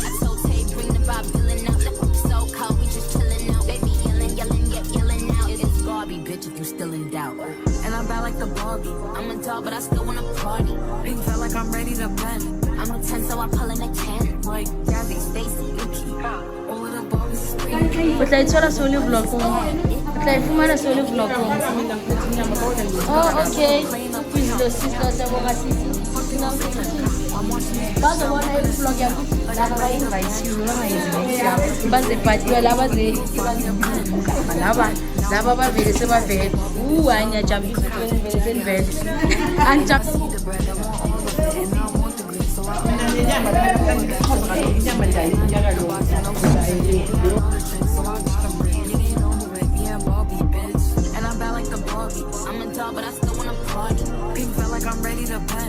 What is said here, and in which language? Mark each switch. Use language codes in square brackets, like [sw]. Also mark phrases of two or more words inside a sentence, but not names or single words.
[en] I told Tay, bring the Bob Dylan out. So cold, we just chillin' out. Baby yelling out. It's Barbie, bitch, if you still in doubt. And I'm bad like the Barbie. I'm a dog, but I still wanna party. Pink felt like I'm ready to bend. I'm a 10, so I pull in a can. Like Jazzy, Stacy, Yuki. All of the Barbies is pretty. [st] O tla itshwara se o le vlogong. O tla e fumana se o le vlogong. [en] Oh, okay. Please, sister, [st] se boga sisi. [zu] Bazobona i-vlog yakho. Laba ba-invite-iwe, bangayi-invite. Bazephathiwe laba bavele sebavele. Hayi ngiyajabulisa vele selivele. [en] And I'm bad like the Barbie. I'm a dog, but I still wanna party. Pink felt like I'm ready to bend.